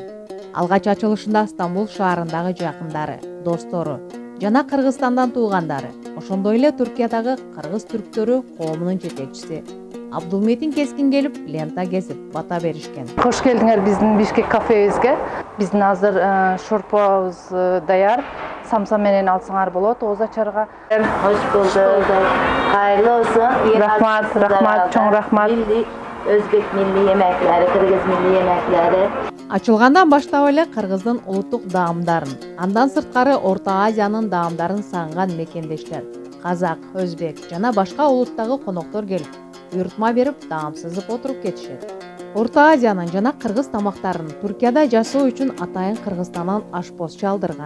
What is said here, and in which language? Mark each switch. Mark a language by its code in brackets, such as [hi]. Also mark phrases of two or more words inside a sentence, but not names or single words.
[ky] Алгач ачылышында Стамбул шаарындагы жакындары, достору жана Кыргызстандан туугандары, ошондой эле Түркиядагы кыргыз түрктөрү коомунун жетекчиси Абдулметин Кескин келип, лента кесип, бата беришкен. Кош келдиңер биздин Бишкек кафебизге. Биздин азыр шорпобуз даяр. Самса менен алсаңар болот, ооз ачарга. [tr] Hoş bulduk. Hayırlı olsun. Rahmat, çoğun rahmat. Özbek milli yemekleri, Kırgız milli yemekleri. [ky] Ачылгандан баштап эле Кыргыздын улуттук даамдарын, андан сырткары Орто Азиянын даамдарын сагынган мекендештер, казак, өзбек жана башка улуттагы коноктор келип, буйрутма берип, даам сызып отуруп кетишет. Орто Азиянын жана кыргыз тамактарын Түркияда жасоо үчүн атайын Кыргызстандан ашпоз чалдырган.